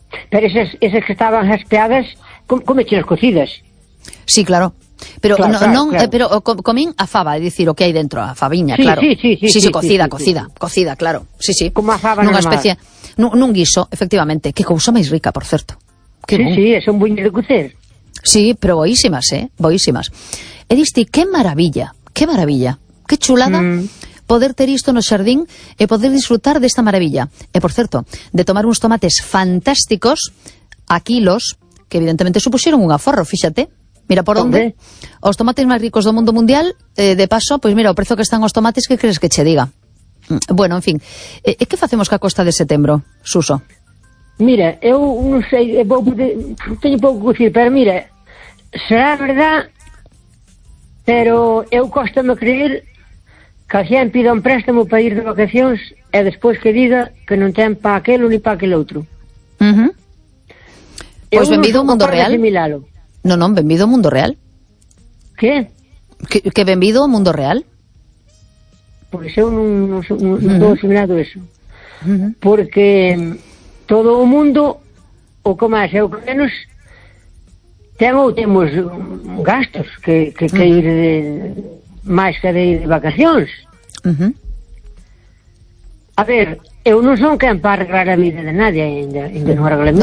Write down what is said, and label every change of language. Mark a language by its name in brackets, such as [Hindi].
[Spanish] Pero esas que estaban raspeadas, como chinas cocidas? [Galician] Sí, claro. Pero claro, pero comín a fava, es decir, o que hai dentro, a faviña, sí, claro. Sí, cocida, cocida, cocida, claro. Sí, sí. Como a fava nunha especie, nun guiso, efectivamente, que cousa máis rica, por certo. Que sí, bon. Sí, é un buño de cocer. Sí, pero boísimas, boísimas. E diste, que maravilla, que maravilla, que chulada poder ter isto no xardín e poder disfrutar desta maravilla. E, por certo, de tomar uns tomates fantásticos, a quilos, que evidentemente supuxeron un aforro, fíxate. Mira, por onde, os tomates máis ricos do mundo mundial, de paso, pois mira, o prezo que están os tomates, que crees que che diga? Bueno, en fin, e que facemos ca costa de setembro, Suso? Mira, eu non sei, teño pouco que dicir, pero mira, será verdad, pero eu costa-me creer que a xente pida un préstamo para ir de vacacións e despois que diga que non ten pa aquelo ni pa aquel outro. Uh-huh. Pois benvido ao mundo real. Asimilalo. Non, benvido ao mundo real. [Spanish] ¿Qué? [Galician] Que benvido ao mundo real. Pois eu non estou asimilando eso. Porque todo o mundo, o que máis e o que menos, ten ou temos gastos que ir de, máis que de ir de vacacións. A ver, eu non son quen para arreglar a vida de nadie, ainda non arreglo a vida.